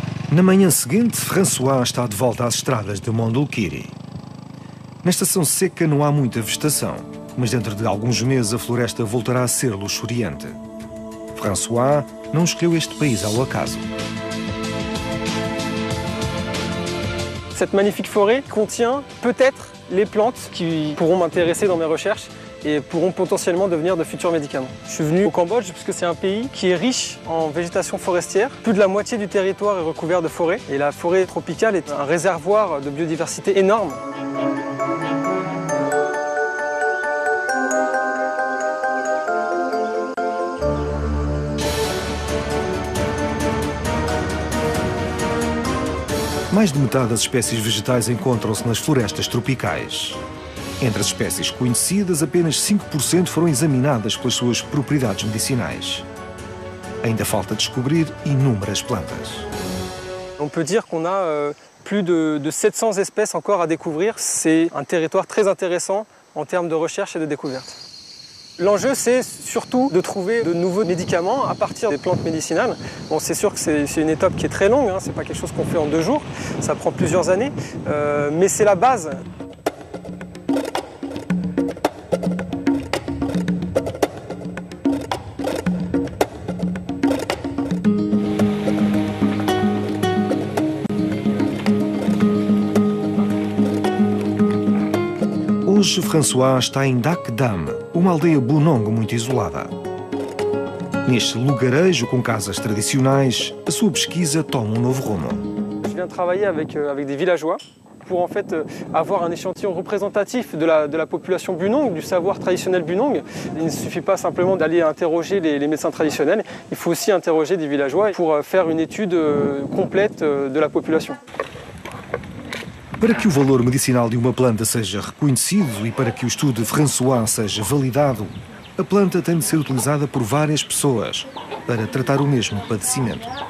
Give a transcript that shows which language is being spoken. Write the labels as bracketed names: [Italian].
[Portuguese] Na manhã seguinte, François está de volta às estradas de Mondulkiri. Na estação seca não há muita vegetação, mas dentro de alguns meses a floresta voltará a ser luxuriante. François não escolheu este país ao acaso. [French] Cette magnifique forêt contient peut-être les plantes qui pourront m'intéresser dans mes recherches et pourront potentiellement devenir de futurs médicaments. Je suis venu au Cambodge parce que c'est un pays qui est riche en végétation forestière. Plus de la moitié du territoire est recouvert de forêt et la forêt tropicale est un réservoir de biodiversité énorme. [Portuguese] Mais de metade das espécies vegetais encontram-se nas florestas tropicais. Entre as espécies conhecidas, apenas 5% foram examinadas pelas suas propriedades medicinais. Ainda falta descobrir inúmeras plantas. [French] On peut dire qu'on a plus de 700 espèces encore à découvrir. C'est un territoire très intéressant en termes de recherche et de découverte. L'enjeu, c'est surtout de trouver de nouveaux médicaments à partir des plantes médicinales. Bon, c'est sûr que c'est une étape qui est très longue, hein, c'est pas quelque chose qu'on fait en 2 jours, ça prend plusieurs années, mais c'est la base. [Portuguese] Hoje, François está em Dak Dam, uma aldeia Bunong muito isolada. Neste lugarejo com casas tradicionais, a sua pesquisa toma um novo rumo. [French] Je viens travailler avec des villageois pour en fait avoir un échantillon représentatif de la population Bunong, du savoir traditionnel Bunong. Il ne suffit pas simplement d'aller interroger les médecins traditionnels, il faut aussi interroger des villageois pour faire une étude complète de la population. [Portuguese] Para que o valor medicinal de uma planta seja reconhecido e para que o estudo de François seja validado, a planta tem de ser utilizada por várias pessoas para tratar o mesmo padecimento.